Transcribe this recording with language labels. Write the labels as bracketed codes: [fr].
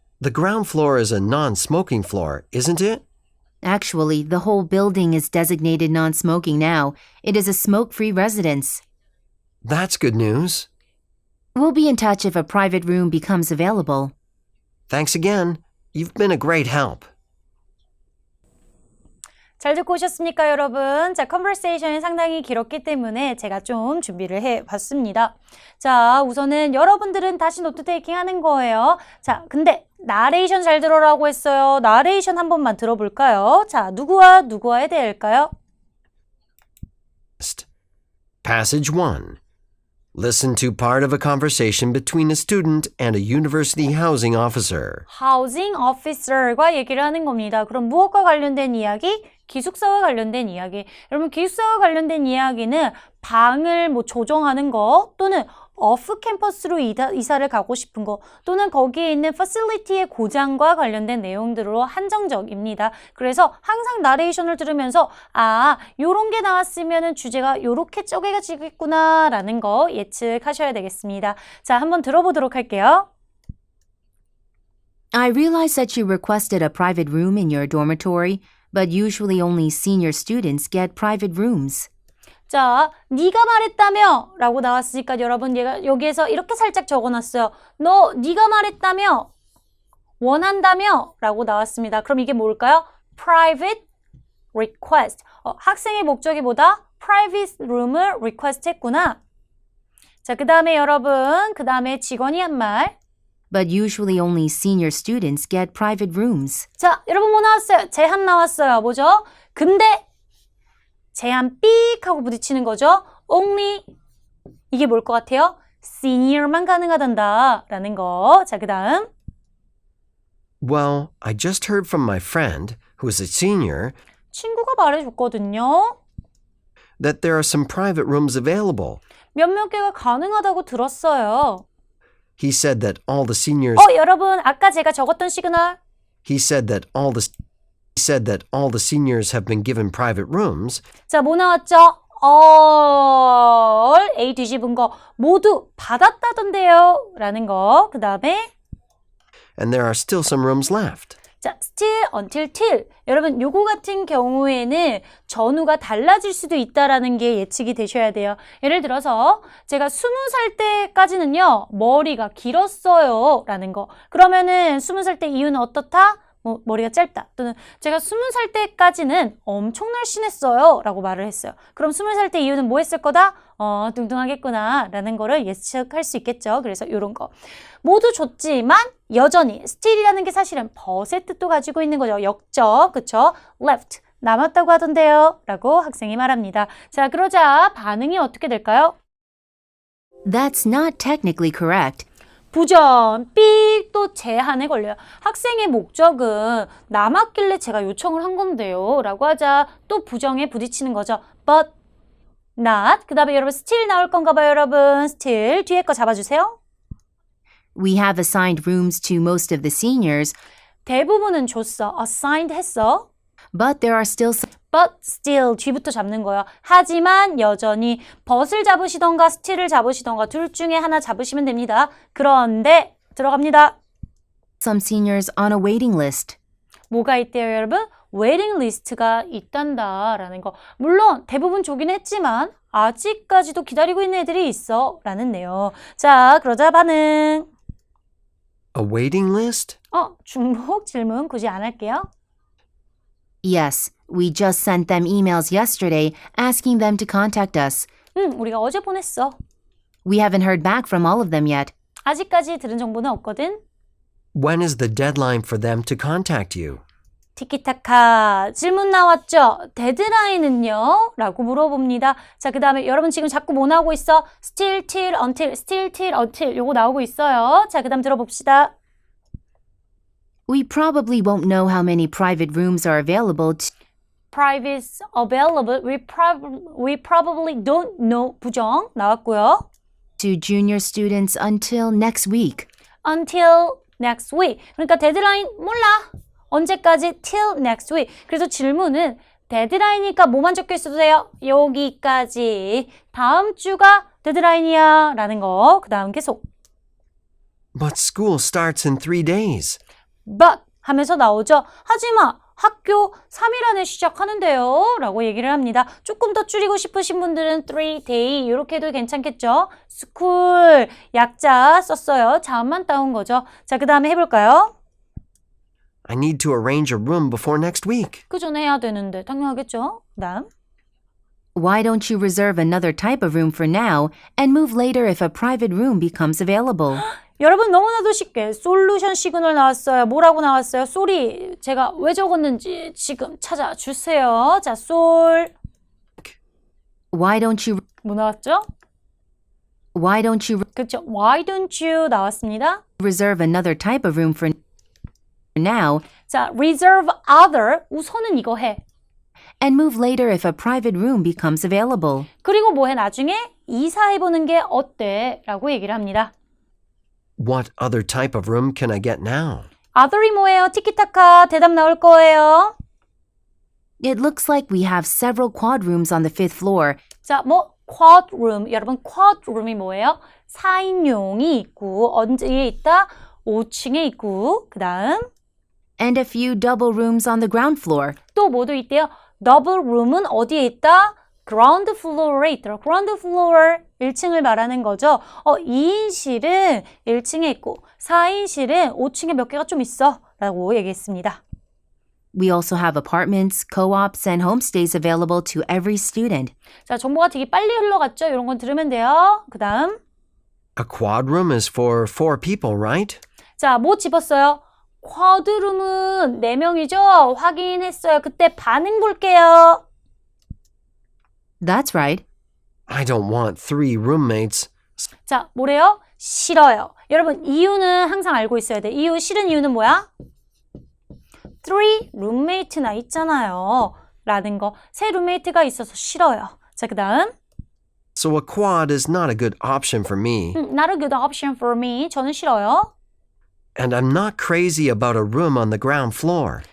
[en] The ground floor is a non-smoking floor, isn't it? Actually, the whole building is designated non-smoking now. It is a smoke-free residence. That's good news. We'll be in touch if a private room becomes available. Thanks again. You've been a great help. [ko] 잘 듣고 오셨습니까, 여러분? 자, 컨버세이션이 상당히 길었기 때문에 제가 좀 준비를 해봤습니다. 자, 우선은 여러분들은 다시 노트 테이킹 하는 거예요. 자, 근데 나레이션 잘 들어라고 했어요. 나레이션 한 번만 들어볼까요? 자, 누구와 누구와에 대할까요? [en] Passage 1. Listen to part of a conversation between a student and a university housing officer. [ko] 하우징 오피서과 얘기를 하는 겁니다. 그럼 무엇과 관련된 이야기? 기숙사와 관련된 이야기. 여러분, 기숙사와 관련된 이야기는 방을 조정하는 거 또는 오프 캠퍼스로 이사를 가고 싶은 거 또는 거기에 있는 퍼실리티의 고장과 관련된 내용들로 한정적입니다. 그래서 항상 나레이션을 들으면서 요런 게 나왔으면 주제가 요렇게 쪼개지겠구나 라는 거 예측하셔야 되겠습니다. 자, 한번 들어보도록 할게요. [en] I realize that you requested a private room in your dormitory, but usually only senior students get private rooms. [ko] 자, 네가 말했다며 라고 나왔으니까 여러분 얘가 여기에서 이렇게 살짝 적어놨어요. 네가 말했다며 원한다며 라고 나왔습니다. 그럼 이게 뭘까요? [en] Private request. [ko] 학생의 목적이 뭐다? Private room을 request 했구나. 자, 그 다음에 여러분, 그 다음에 직원이 한 말. [en] But usually only senior students get private rooms. [ko] 자, 여러분 뭐 나왔어요? 제한 나왔어요. 뭐죠? 근데 제한 삑 하고 부딪히는 거죠. Only 이게 뭘 것 같아요? Senior만 가능하단다 라는 거. 자, 그 다음 [en] Well, I just heard from my friend, who is a senior, [ko] 친구가 말해줬거든요. [en] that there are some private rooms available. [ko] 몇몇 개가 가능하다고 들었어요. [en] He said that all the seniors [ko] 여러분 아까 제가 적었던 시그널 [en] He said that all the seniors have been given private rooms. [ko] 자, 뭐 나왔죠? all A 뒤집은 거 모두 받았다던데요 라는 거. 그 다음에 [en] and there are still some rooms left. 자, still, until, till. [ko] 여러분, 요거 같은 경우에는 전후가 달라질 수도 있다라는 게 예측이 되셔야 돼요. 예를 들어서 제가 20살 때까지는요, 머리가 길었어요. 라는 거. 그러면은 20살 때 이유는 어떻다? 뭐 머리가 짧다. 또는 제가 20살 때까지는 엄청 날씬했어요. 라고 말을 했어요. 그럼 20살 때 이유는 뭐 했을 거다? 뚱뚱하겠구나. 라는 거를 예측할 수 있겠죠. 그래서 이런 거. 모두 좋지만 여전히 still이라는 게 사실은 but의 뜻도 가지고 있는 거죠. 역적. 그쵸? left. 남았다고 하던데요. 라고 학생이 말합니다. 자, 그러자 반응이 어떻게 될까요? [en] That's not technically correct. [ko] 부정, 삑, 또 제한에 걸려요. 학생의 목적은 남았길래 제가 요청을 한 건데요. 라고 하자 또 부정에 부딪히는 거죠. [en] But not. [ko] 그 다음에 여러분 still 나올 건가 봐요, 여러분. still. 뒤에 거 잡아주세요. [en] We have assigned rooms to most of the seniors, [ko] 대부분은 줬어. assigned 했어. [en] but there are still some [ko] But still 뒤부터 잡는 거예요. 하지만 여전히 but을 잡으시던가 still을 잡으시던가 둘 중에 하나 잡으시면 됩니다. 그런데 들어갑니다. [en] seniors on a waiting list. [ko] 뭐가 있대요, 여러분? 웨이팅 리스트가 있단다라는 거. 물론 대부분 조긴 했지만 아직까지도 기다리고 있는 애들이 있어 라는 내용. 자, 그러자 반응. [en] A waiting list? [ko] 중복 질문 굳이 안 할게요. [en] Yes, we just sent them emails yesterday asking them to contact us. [ko] 우리가 어제 보냈어. [en] We haven't heard back from all of them yet. [ko] 아직까지 들은 정보는 없거든. [en] When is the deadline for them to contact you? [ko] 티키타카 질문 나왔죠? 데드라인은요? 라고 물어봅니다. 자, 그 다음에 여러분 지금 자꾸 뭐 나오고 있어? still till until, still till until 요거 나오고 있어요. 자, 그 다음 들어봅시다. [en] We probably won't know how many private rooms are available to private available. We probably don't know. [ko] 부정 나왔고요. [en] junior students until next week. until next week. [ko] 그러니까 데드라인 몰라. 언제까지? [en] till next week. [ko] 그래서 질문은 데드라인이니까 뭐만 적혀 있어도 돼요? 여기까지. 다음 주가 데드라인이야 라는 거. 그 다음 계속. [en] But school starts in 3 days. [ko] but 하면서 나오죠. 하지마. 학교 3일 안에 시작하는데요. 라고 얘기를 합니다. 조금 더 줄이고 싶으신 분들은 3day 이렇게 해도 괜찮겠죠. school 약자 썼어요. 자음만 따온 거죠. 자, 그 다음에 해볼까요? [en] I need to arrange a room before next week. [ko] 그 전에 해야 되는데 당연하겠죠. 그 다음. [en] Why don't you reserve another type of room for now and move later if a private room becomes available? [ko] 여러분 너무나도 쉽게 솔루션 시그널 나왔어요. 뭐라고 나왔어요? 쏘리. 제가 왜 적었는지 지금 찾아주세요. 자, 솔. [en] Why don't you [ko] 뭐 나왔죠? [en] Why don't you [ko] 그렇죠. [en] Why don't you [ko] 나왔습니다. [en] reserve another type of room for now [ko] 자, [en] reserve other. [ko] 우선은 이거 해. [en] and move later if a private room becomes available? [ko] 그리고 뭐 해? 나중에 이사해보는 게 어때? 라고 얘기를 합니다. [en] What other type of room can I get now? [ko] other이 뭐예요? 티키타카 대답 나올 거예요. [en] It looks like we have several quad rooms on the 5th floor. [ko] 자, 뭐 quad room. 여러분 quad room이 뭐예요? 4인용이 있고 언제에 있다? 5층에 있고 그 다음 [en] And a few double rooms on the ground floor. [ko] 또 뭐도 있대요? 더블 룸은 어디에 있다? ground floor에 있더라. ground floor 1층을 말하는 거죠. 2인실은 1층에 있고 4인실은 5층에 몇 개가 좀 있어 라고 얘기했습니다. [en] We also have apartments, co-ops, and homestays available to every student. [ko] 자, 정보가 되게 빨리 흘러갔죠? 이런 건 들으면 돼요. 그 다음 [en] A quad room is for 4 people, right? [ko] 자, 뭐 집었어요? 쿼드룸은 4명이죠? 확인했어요. 그때 반응 볼게요. [en] That's right. I don't want 3 roommates. [ko] 자, 뭐래요? 싫어요. 여러분, 이유는 항상 알고 있어야 돼. 이유, 싫은 이유는 뭐야? 3 룸메이트나 있잖아요. 라는 거. 새 룸메이트가 있어서 싫어요. 자, 그 다음. [en] So a quad is not a good option for me. Not a good option for me. [ko] 저는 싫어요. [en] And I'm not crazy about a room on the ground floor.